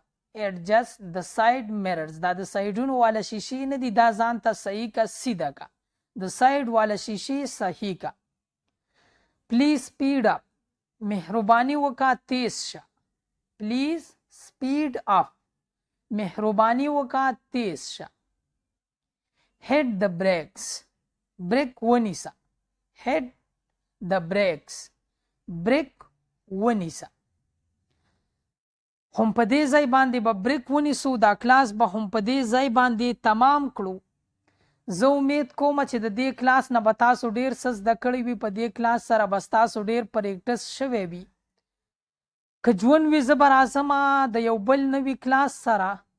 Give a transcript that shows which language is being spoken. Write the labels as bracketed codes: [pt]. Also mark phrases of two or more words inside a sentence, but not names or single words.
[en] Adjust the side mirrors. [ps] دا د سایډونو والا شیشې نه دي، دا ځان ته صحیح کا، سیده کا. د ساید والا شیشې صحیح کا. [en] Please speed up. [ps] مهرباني وکړه تیز شه. [en] Please speed up. [ps] مهرباني وکړه تیز شه. [en] Hit the brakes. [ps] بریک ونیسه. [en] Hit the brakes. [ps] بریک ونیسه. هم په دې ځای باندې به بریک ونیسو. دا کلاس به هم په دې ځای باندې تمام کړو. زه امید کوم چې د دې کلاس نه به تاسو ډیر څه زده کړي وي. په دې کلاس سره به ستاسو ډیر پریکټس شوی وي. که ژوند وي زه به راځم د یو بل نوي کلاس سره.